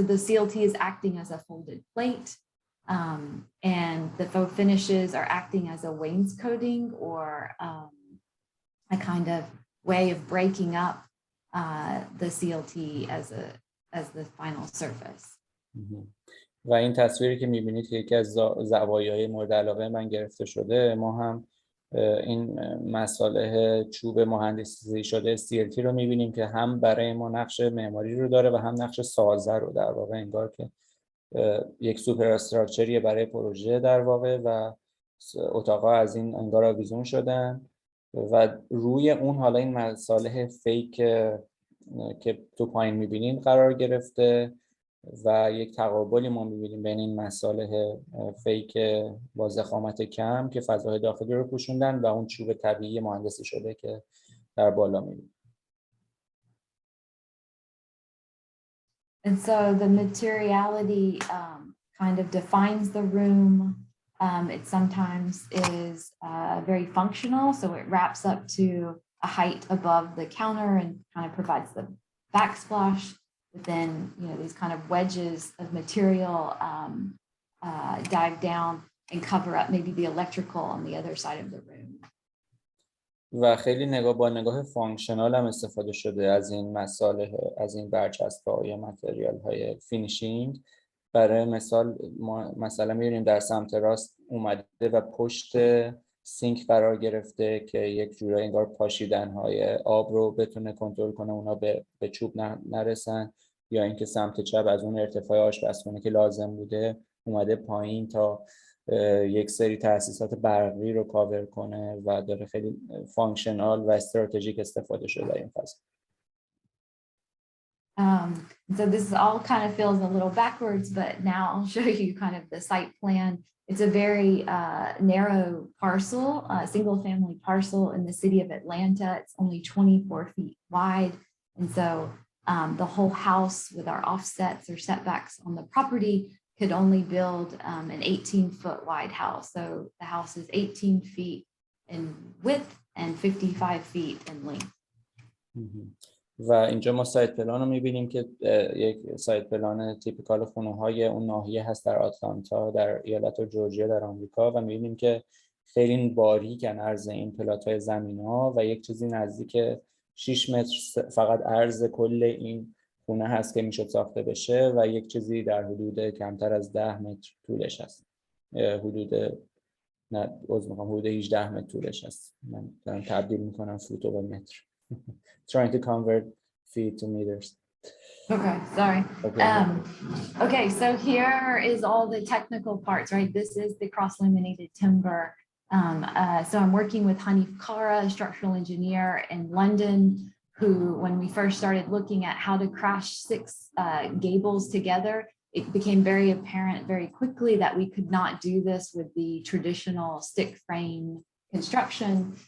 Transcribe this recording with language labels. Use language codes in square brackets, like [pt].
[en] So the CLT is acting as a folded plate, and the faux finishes are acting as a wainscoting or a kind of way of breaking up the CLT as the final surface. [fa] و این تصویری که می‌بینید که یکی از زوایای مورد علاقه من گرفته شده، ما هم این مصالح چوب مهندسی شده CLT رو می‌بینیم که هم برای ما نقش معماری رو داره و هم نقش سازه رو، در واقع انگار که یک سوپر استراکچریه برای پروژه در واقع و اتاق‌ها از این انگار آویزون شدن و روی اون حالا این مصالح فیک که تو پایین می‌بینید قرار گرفته و یک تقابلی ما می‌بینیم بین این مصالح فیک با ضخامت کم که فضای داخلی رو پوشوندن و اون چوب طبیعی مهندسی شده که در بالا می‌بینیم. [en] And so the materiality kind of defines the room. It sometimes is very functional, so it wraps up to a height above the counter and kind of provides the backsplash. But then, you know, these kind of wedges of material dive down and cover up maybe the electrical on the other side of the room. [fa] و خیلی با نگاه فانکشنال هم استفاده شده از این مسائل، از این برچسب‌ها یا متریال‌های فینیشینگ. برای مثال ما مثلا می‌بینیم در سمت راست اومده و پشت سینک قرار گرفته که یک جورایی انگار پاشیدن‌های آب رو بتونه کنترل کنه، اونا به چوب نرسن، یا اینکه سمت چپ از اون ارتفاع آشپزخونه که لازم بوده اومده پایین تا یک سری تأسیسات برقی رو کاور کنه و داره خیلی فانکشنال و استراتژیک استفاده شده در این فصل. [en] So this all kind of feels a little backwards, but now I'll show you kind of the site plan. It's a very narrow parcel, a single family parcel in the city of Atlanta. It's only 24 feet wide. And so the whole house with our offsets or setbacks on the property could only build an 18-foot wide house. So the house is 18 feet in width and 55 feet in length. [fa] و اینجا ما سایت پلان رو می‌بینیم که یک سایت پلان تیپیکال خونه‌های اون ناحیه هست در آتلانتا در ایالت جورجیا در آمریکا و می‌بینیم که خیلی باریکن عرض این پلات‌های زمین‌ها و یک چیزی نزدیک 6 متر فقط عرض کل این خونه هست که میشد ساخته بشه و یک چیزی در حدود کمتر از 10 متر طولش هست. حدود 18 متر طولش هست. من دارم تبدیل میکنم فوت رو به متر. [en] Trying to convert feet to meters. Okay, sorry. Okay. Okay, so here is all the technical parts, right? This is the cross-laminated timber. So I'm working with Hanif Kara, a structural engineer in London, who, when we first started looking at how to crash 6 gables together, it became very apparent very quickly that we could not do this with the traditional stick frame construction.